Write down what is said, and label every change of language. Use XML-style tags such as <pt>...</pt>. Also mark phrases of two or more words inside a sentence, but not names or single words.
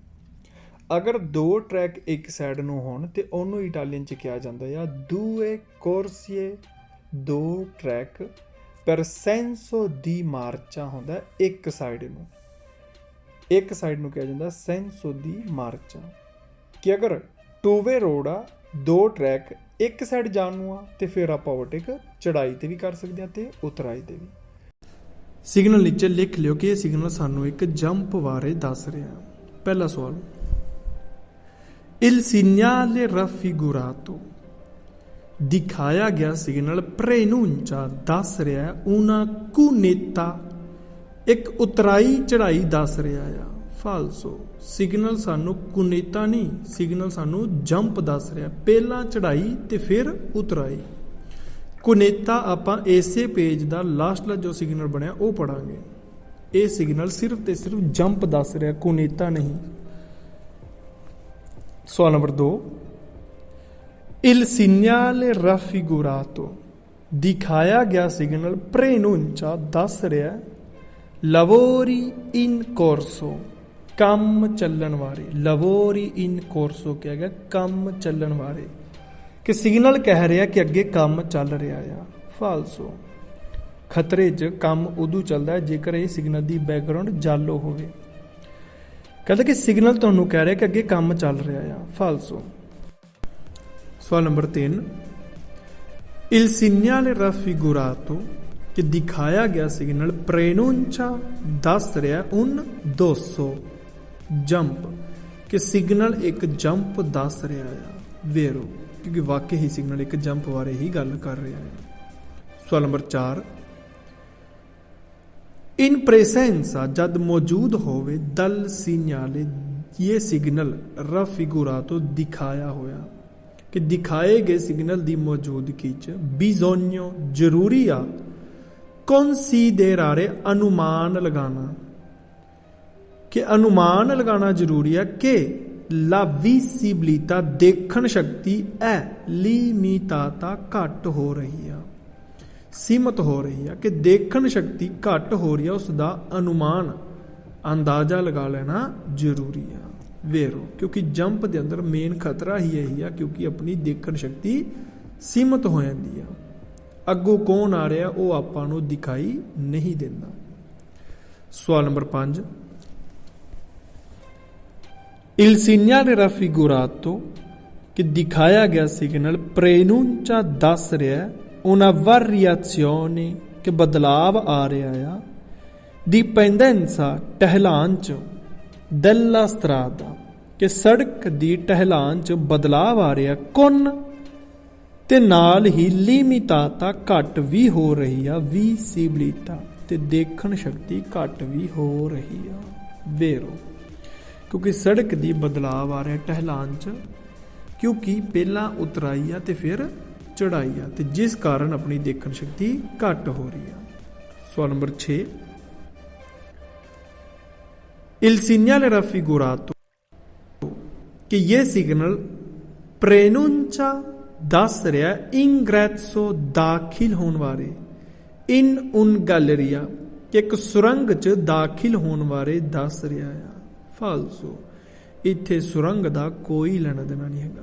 <pa>ਅਗਰ ਦੋ ਟ੍ਰੈਕ ਇੱਕ ਸਾਈਡ ਨੂੰ ਹੋਣ ਤੇ ਉਹਨੂੰ ਇਟਾਲੀਅਨ ਚ ਕਹਾ ਜਾਤਾ ਹੈ</pa> <it>due corsie,</it> <pa>ਦੋ ਟ੍ਰੈਕ ਪਰ</pa> <it>senso di marcia</it> <pa>ਹੋਂਦਾ ਇੱਕ ਸਾਈਡ ਨੂੰ, ਇੱਕ ਸਾਈਡ ਨੂੰ ਕਹਾ ਜਾਤਾ</pa> <it>senso di marcia,</it> <pa>ਕਿ ਅਗਰ</pa> <en>two way road</en> <pa>ਆ ਦੋ ਟ੍ਰੈਕ ਇੱਕ ਸਾਈਡ ਜਾਣ ਨੂੰ ਆ ਤੋ ਫਿਰ ਆਪ ਓਵਰਟੇਕ ਚੜ੍ਹਾਈ ਤੇ ਭੀ ਕਰ ਸਕਤੇ ਹੈਂ ਤੋ ਉਤਰਾਈ ਤੇ ਭੀ। ਸਿਗਨਲ ਨੀਚੇ ਲਿਖ ਲਿਓ ਕਿ ਯਹ ਸਿਗਨਲ ਸਾਨੂੰ ਇੱਕ ਜੰਪ ਬਾਰੇ ਦੱਸ ਰਹਾ ਹੈ। ਪਹਿਲਾ ਸਵਾਲ,</pa> <it>il segnale raffigurato,</it> <pa>ਦਿਖਾਇਆ ਗਿਆ ਸਿਗਨਲ ਪ੍ਰੇਨੁੰਚਾ ਦੱਸ ਰਹਾ ਹੈ</pa> <it>una cunetta,</it> <pa>ਇੱਕ ਉਤਰਾਈ ਚੜ੍ਹਾਈ ਦੱਸ ਰਹਾ ਹੈ। ਫਾਲਸੋ, ਸਿਗਨਲ ਸਾਨੂੰ ਕੁਨੇਤਾ ਨਹੀਂ, ਸਿਗਨਲ ਸਾਨੂੰ ਜੰਪ ਦੱਸ ਰਹਾ, ਪਹਿਲਾ ਚੜ੍ਹਾਈ ਤੋ ਫਿਰ ਉਤਰਾਈ। ਕੁਨੇਤਾ ਆਪਾਂ ਇਸੇ ਪੇਜ ਕਾ ਲਾਸਟਲਾ ਜੋ ਸਿਗਨਲ ਬਣਿਆ ਵੋ ਪੜ੍ਹਾਂਗੇ। ਯੇ ਸਿਗਨਲ ਸਿਰਫ ਤੋ ਸਿਰਫ ਜੰਪ ਦੱਸ ਰਹਾ, ਕੁਨੇਤਾ ਨਹੀਂ। ਸਵਾਲ ਨੰਬਰ 2,</pa> <it>il segnale raffigurato,</it> <pa>ਦਿਖਾਇਆ ਗਿਆ ਸਿਗਨਲ ਪ੍ਰੇਨੁੰਚਾ ਦੱਸ ਰਹਾ</pa> <it>lavori in corso,</it> <pa>ਕੰਮ ਚੱਲਣ ਵਾਲੇ।</pa> <it>lavori in corso</it> <pa>ਕਿਹਾ ਗਿਆ ਕੰਮ ਚੱਲਣ ਵਾਲੇ, ਕਿ ਸਿਗਨਲ ਕਹਿ ਰਿਹਾ ਕਿ ਅੱਗੇ ਕੰਮ ਚੱਲ ਰਿਹਾ ਆ। ਫਾਲਸੋ, ਖਤਰੇ 'ਚ ਕੰਮ ਉਦੋਂ ਚੱਲਦਾ ਹੈ ਜੇਕਰ ਇਹ ਸਿਗਨਲ ਦੀ ਬੈਕਗਰਾਉਂਡ ਯੈਲੋ ਹੋਵੇ। ਕਹਿੰਦਾ ਕਿ ਸਿਗਨਲ ਤੁਹਾਨੂੰ ਕਹਿ ਰਿਹਾ ਕਿ ਅੱਗੇ ਕੰਮ ਚੱਲ ਰਿਹਾ ਆ, ਫਾਲਸੋ। ਸਵਾਲ ਨੰਬਰ 3,</pa> <it>Il segnale raffigurato</it> <pa>ਕਿ ਦਿਖਾਇਆ ਗਿਆ ਸਿਗਨਲ ਪ੍ਰੇਨੂncia ਦੱਸ ਰਿਹਾ un 200 ਜੰਪ, ਕਿ ਸਿਗਨਲ ਇੱਕ ਜੰਪ ਦੱਸ ਰਿਹਾ ਆ, ਵੇਰੋ, ਕਿਉਂਕਿ ਵਾਕਈ ਹੀ ਸਿਗਨਲ ਇੱਕ ਜੰਪ ਬਾਰੇ ਹੀ ਗੱਲ ਕਰ ਰਿਹਾ ਹੈ। ਸਵਾਲ ਨੰਬਰ 4,</pa> <it>in presenza</it> <pa>ਜਦ ਮੌਜੂਦ ਹੋਵੇ</pa> <it>dal segnale</it> <pa>ਇਹ ਸਿਗਨਲ raffigurato ਦਿਖਾਇਆ ਹੋਇਆ, ਕਿ ਦਿਖਾਏ ਗਏ ਸਿਗਨਲ ਦੀ ਮੌਜੂਦਗੀ 'ਚ bisogno ਜ਼ਰੂਰੀ ਆ considerare ਅਨੁਮਾਨ ਲਗਾਉਣਾ, ਕਿ ਅਨੁਮਾਨ ਲਗਾਉਣਾ ਜ਼ਰੂਰੀ ਹੈ ਕਿ</pa> <it>la visibilità</it> <pa>ਦੇਖਣ ਸ਼ਕਤੀ ਹੈ limitata ਘੱਟ ਹੋ ਰਹੀ ਆ, ਸੀਮਤ ਹੋ ਰਹੀ ਆ, ਕਿ ਦੇਖਣ ਸ਼ਕਤੀ ਘੱਟ ਹੋ ਰਹੀ ਆ, ਉਸ ਦਾ ਅਨੁਮਾਨ ਅੰਦਾਜ਼ਾ ਲਗਾ ਲੈਣਾ ਜ਼ਰੂਰੀ ਆ, ਵੇਰੋ, ਕਿਉਂਕਿ ਜੰਪ ਦੇ ਅੰਦਰ ਮੇਨ ਖਤਰਾ ਹੀ ਇਹੀ ਆ, ਕਿਉਂਕਿ ਆਪਣੀ ਦੇਖਣ ਸ਼ਕਤੀ ਸੀਮਤ ਹੋ ਜਾਂਦੀ ਆ, ਅੱਗੋਂ ਕੌਣ ਆ ਰਿਹਾ ਉਹ ਆਪਾਂ ਨੂੰ ਦਿਖਾਈ ਨਹੀਂ ਦਿੰਦਾ। ਸਵਾਲ ਨੰਬਰ 5,</pa> <it>Il segnale raffigurato</it> <pa>ਕਿ ਦਿਖਾਇਆ ਗਿਆ ਸਿਗਨਲ ਪ੍ਰੇਨੂncia ਦੱਸ ਰਿਹਾ</pa> <it>una variazione</it> <pa>ਕਿ ਬਦਲਾਵ ਆ ਰਿਹਾ ਆ dipendenza ਢਲਾਨ 'ਚ</pa> <it>della strada</it> <pa>ਕਿ ਸੜਕ ਦੀ ਢਲਾਨ 'ਚ ਬਦਲਾਵ ਆ ਰਿਹਾ con ਤੇ ਨਾਲ ਹੀ limitata ਘੱਟ ਵੀ ਹੋ ਰਹੀ ਆ visibilità ਤੇ ਦੇਖਣ ਸ਼ਕਤੀ ਘੱਟ ਵੀ ਹੋ ਰਹੀ ਆ, ਵੇਰੋ, ਕਿਉਂਕਿ ਸੜਕ ਦੀ ਬਦਲਾਵ ਆ ਰਿਹਾ ਢਲਾਨ 'ਚ, ਕਿਉਂਕਿ ਪਹਿਲਾਂ ਉਤਰਾਈ ਆ ਤੇ ਫਿਰ ਚੜਾਈ ਆ, ਤੇ ਜਿਸ ਕਾਰਨ ਆਪਣੀ ਦੇਖਣ ਸ਼ਕਤੀ ਘੱਟ ਹੋ ਰਹੀ ਆ। ਸਵਾਲ ਨੰਬਰ 6,</pa> <it>Il segnale raffigurato</it> <pa>ਕਿ ਇਹ ਸਿਗਨਲ ਪ੍ਰੇਨੂncia ਦੱਸ ਰਿਹਾ ingresso ਦਾਖਿਲ ਹੋਣ ਬਾਰੇ</pa> <it>in un galleria</it> <pa>ਕਿ ਇੱਕ ਸੁਰੰਗ 'ਚ ਦਾਖਿਲ ਹੋਣ ਬਾਰੇ ਦੱਸ ਰਿਹਾ ਆ, ਫਾਲਸੋ, ਇੱਥੇ ਸੁਰੰਗ ਦਾ ਕੋਈ ਲੈਣਾ ਦੇਣਾ ਨਹੀਂ ਹੈਗਾ।</pa>